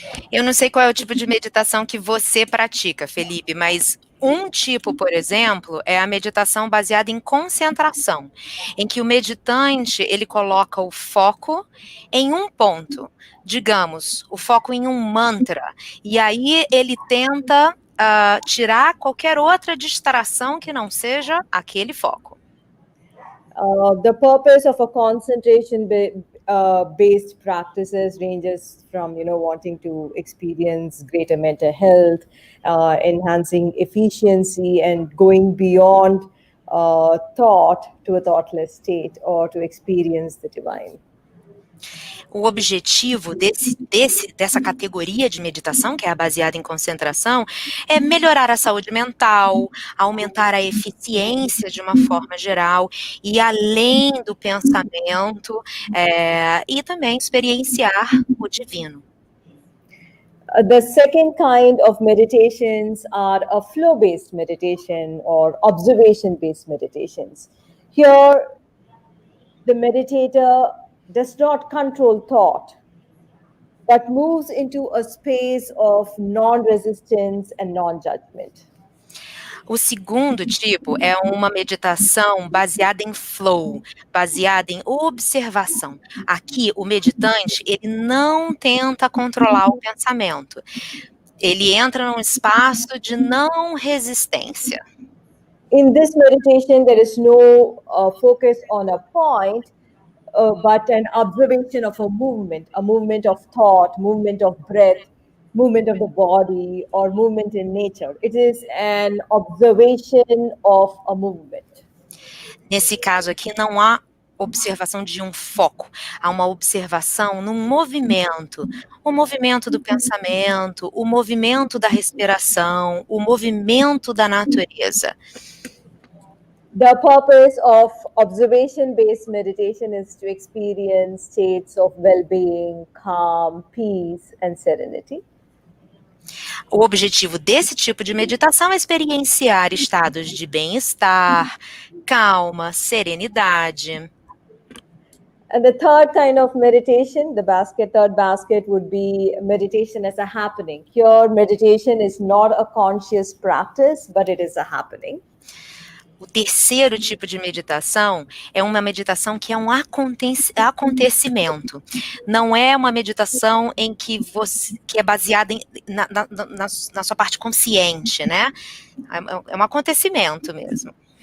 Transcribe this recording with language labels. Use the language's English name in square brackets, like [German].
[Portuguese] Eu não sei qual é o tipo de meditação que você pratica, Felipe, mas um tipo, por exemplo, é a meditação baseada em concentração, em que o meditante, ele coloca o foco em um ponto, digamos, o foco em um mantra, e aí ele tenta tirar qualquer outra distração que não seja aquele foco. [English] The purpose of a concentration-based practices ranges from, wanting to experience greater mental health, enhancing efficiency, and going beyond thought to a thoughtless state, or to experience the divine. [Portuguese] O objetivo dessa categoria de meditação, que é a baseada em concentração, é melhorar a saúde mental, aumentar a eficiência de uma forma geral, e além do pensamento, e também experienciar o divino. [English] The second kind of meditations are a flow-based meditation or observation-based meditations. Here, the meditator does not control thought, but moves into a space of non-resistance and non-judgment. [Portuguese] O segundo tipo é uma meditação baseada em flow, baseada em observação. Aqui, o meditante, ele não tenta controlar o pensamento. Ele entra num espaço de não resistência. [English] In this meditation, there is no focus on a point, but an observation of a movement of thought, movement of breath, movement of the body, or movement in nature. It is an observation of a movement. [Portuguese] Nesse caso aqui, não há observação de um foco, há uma observação num movimento, o movimento do pensamento, o movimento da respiração, o movimento da natureza. [English] The purpose of observation-based meditation is to experience states of well-being, calm, peace, and serenity. [Portuguese] O objetivo desse tipo de meditação é experienciar estados de bem-estar, calma, serenidade. [English] And the third kind of meditation, third basket would be meditation as a happening. Here, meditation is not a conscious practice, but it is a happening. [Portuguese] O terceiro tipo de meditação é uma meditação que é um acontecimento. Não é uma meditação em que é baseada na sua parte consciente, né? É um acontecimento mesmo.